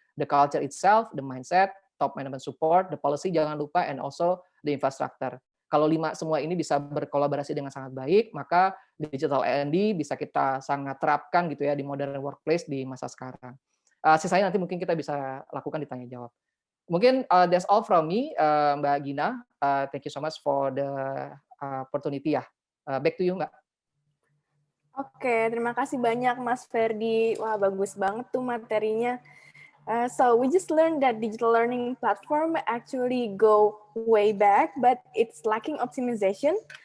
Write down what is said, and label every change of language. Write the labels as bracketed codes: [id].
[en] The culture itself, the mindset, top management support, the policy [id] jangan lupa, [en] and also the infrastructure. [id] Kalau 5 semua ini bisa berkolaborasi dengan sangat baik, maka digital L&D bisa kita sangat terapkan gitu ya di modern workplace di masa sekarang. Sisanya nanti mungkin kita bisa lakukan di tanya jawab. [en] Mungkin that's all from me, Mbak Gina. Thank you so much for the opportunity ya. Back to you, Mbak. [id] Oke, terima kasih banyak Mas Ferdi. Wah, bagus banget tuh materinya. [en] So we just learned that digital learning platform actually go way back, but it's lacking optimization.